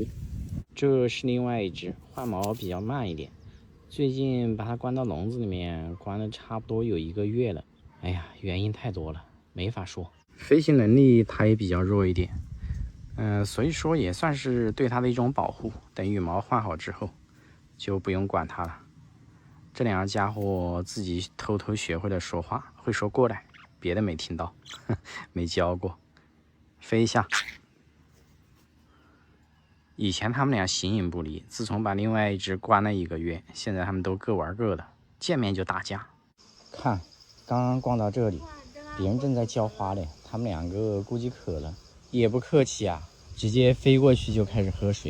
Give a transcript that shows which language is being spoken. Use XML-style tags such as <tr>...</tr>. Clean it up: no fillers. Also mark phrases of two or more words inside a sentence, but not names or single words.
<zh>這是另外一隻，換毛比較慢一點，最近把它關到籠子裡面，關了差不多有1個月了。哎呀，原因太多了，沒法說。飛行能力它也比較弱一點，所以說也算是對它的一種保護。等羽毛換好之後， 就不用管它了。這两个家伙自己偷偷學會了說話，會說過來，別的沒聽到，沒教過。飛一下。以前他們倆形影不離，自從把另外一隻關了1個月，現在他們都各玩各的，見面就打架。看，剛剛逛到這裡，別人正在澆花嘞，他們兩個估計渴了，也不客氣啊，直接飛過去就開始喝水。</zh>